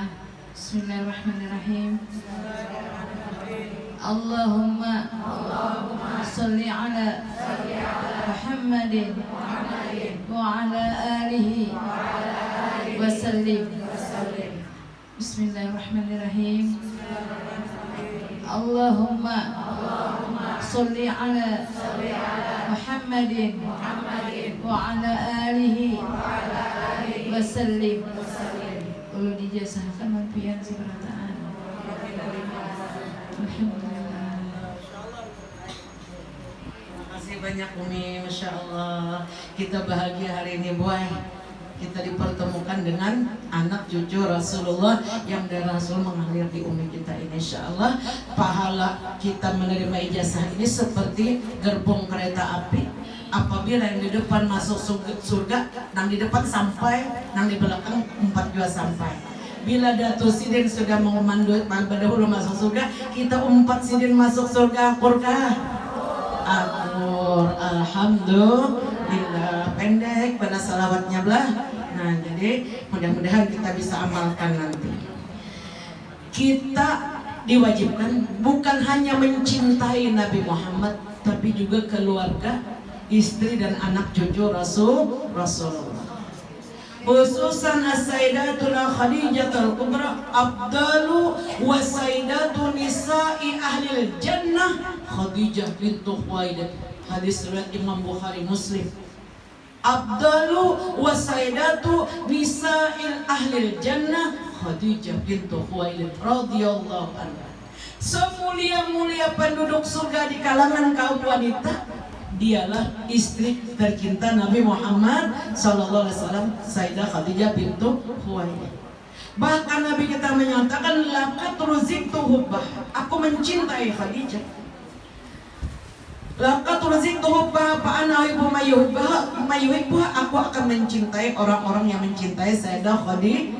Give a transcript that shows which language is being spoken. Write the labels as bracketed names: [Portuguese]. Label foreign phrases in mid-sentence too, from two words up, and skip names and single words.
[Arabic] بسم الله الرحمن الرحيم. اللهم صل على محمد وعلى آله وسلم. بسم الله الرحمن الرحيم. اللهم صل على محمد وعلى آله وسلم. [Banjar] Ulu dijazahkan mampian seberataan. Alhamdulillah. Terima kasih banyak Umi, [Arabic] ما شاء الله. [Banjar] Kita bahagia hari ini boy. Kita dipertemukan dengan anak cucu Rasulullah yang dari Rasul mengalir di umi kita ini. [Arabic] إن شاء الله [Banjar] pahala kita menerima ijazah ini seperti gerbong kereta api. Apabila yang di depan masuk surga, yang di depan sampai, yang di belakang 4 juga sampai. Bila Datuk Sidin sudah mengumandut dahulu masuk surga, kita 4 Sidin masuk surga. Akurkah? Akur. Alhamdulillah. Pendek pada salawatnya belah. Nah jadi mudah-mudahan kita bisa amalkan nanti. Kita diwajibkan bukan hanya mencintai Nabi Muhammad, tapi juga keluarga, istri dan anak cucu Rasulullah. [Arabic] خصوصا السيدتنا خديجة الكبرى أفضل وسيدة نساء أهل الجنة خديجة بنت خويلد. Hadis riwayat Imam Bukhari Muslim. أفضل وسيدة نساء أهل الجنة خديجة بنت خويلد رضي الله عنها. [Banjar] Semulia-mulia penduduk surga di kalangan kaum wanita, dialah istri tercinta Nabi Muhammad [Arabic] صلى الله عليه وسلم, [Banjar] Sayyidah Khadijah bintu Khuwailid. Bahkan Nabi kita menyatakan [Arabic] لقد رزقت حبها, [Banjar] aku mencintai Khadijah. [Arabic] لقد رزقت حبها فأنا أحب من يحب, [Banjar] aku akan mencintai orang-orang yang mencintai Sayyidah Khadijah.